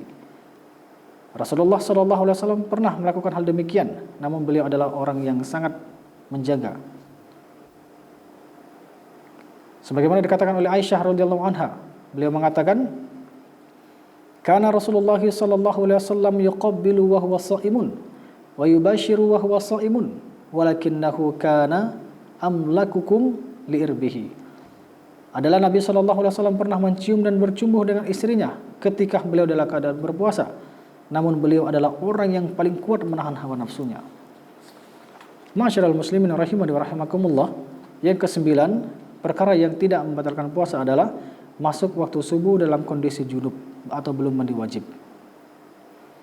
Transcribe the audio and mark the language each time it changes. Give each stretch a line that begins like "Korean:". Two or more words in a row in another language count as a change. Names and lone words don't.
Indonesian: Rasulullah SAW pernah melakukan hal demikian, namun beliau adalah orang yang sangat menjaga. Sebagaimana dikatakan oleh Aisyah
Arabic: رضي الله عنها,
Indonesian: beliau mengatakan,
Arabic: "كان رسول الله ﷺ يقبل وهو صائم ويباشر وهو صائم، ولكنه كان أملككم لإربه."
Indonesian: Adalah Nabi SAW pernah mencium dan bercumbu dengan istrinya ketika beliau dalam keadaan berpuasa, namun beliau adalah orang yang paling kuat menahan hawa nafsunya.
Arabic: معاشر المسلمين رحمني ورحمكم الله,
Indonesian: yang kesembilan, perkara yang tidak membatalkan puasa adalah masuk waktu subuh dalam kondisi junub atau belum mandi wajib.